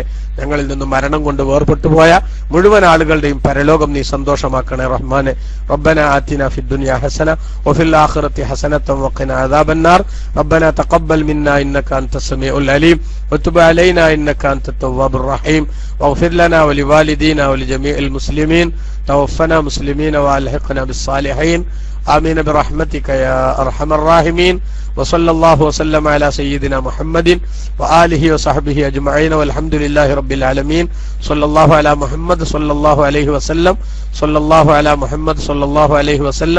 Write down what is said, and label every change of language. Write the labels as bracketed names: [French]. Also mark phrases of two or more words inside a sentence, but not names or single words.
[Malayalam] ഞങ്ങളിൽ നിന്നും മരണം കൊണ്ട് വേർപെട്ടുപോയ മുഴുവൻ ആളുകളുടെയും പരലോകം നീ സന്തോഷമാക്കണേ റഹ്മാനെ. [Arabic] ربنا آتنا في الدنيا حسنة وفي الآخرة حسنة وقنا عذاب النار. ربنا تقبل منا إنك أنت السميع العليم وتب علينا إنك أنت التواب الرحيم واغفر لنا ولوالدينا ولجميع المسلمين توفنا مسلمين والحقنا بالصالحين آمين برحمتك يا أرحم الراحمين. وصلى الله وسلم على سيدنا محمد وآله وصحبه أجمعين والحمد لله رب العالمين. صلى الله على محمد صلى الله عليه وسلم. صلى الله على محمد صلى الله عليه وسلم.